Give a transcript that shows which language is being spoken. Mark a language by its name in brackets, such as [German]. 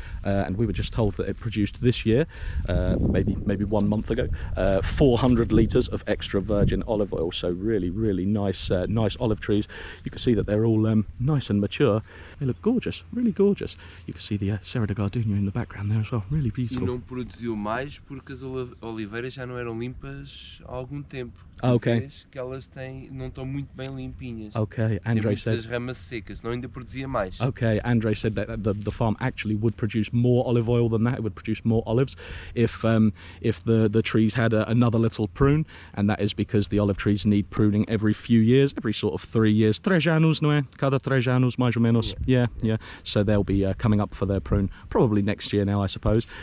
[English] And we were just told that it produced this year, maybe 1 month ago, 400 litres of extra virgin olive oil. So really, really nice, nice olive trees. You can see that they're all nice and mature. They look gorgeous, really gorgeous. You can see the Serra da Gardunha in the background there as well, really beautiful. [Portuguese] E não produziu mais porque as oliveiras já não eram limpas há algum tempo. [English] Okay. [Portuguese] Que elas têm, não estão muito bem limpinhas. [English] Okay, Andre said. [Portuguese] Tem muitas ramas secas, senão ainda produzia mais. [English] Okay, Andre said that the farm actually would produce more olive oil than that. It would produce more olives if the trees had another little prune, and that is because the olive trees need pruning every few years, every sort of 3 years. [Portuguese] 3 anos, não é? Cada 3 anos, mais ou menos. [English] Yeah. So they'll be coming up for their prune probably next year now, I suppose.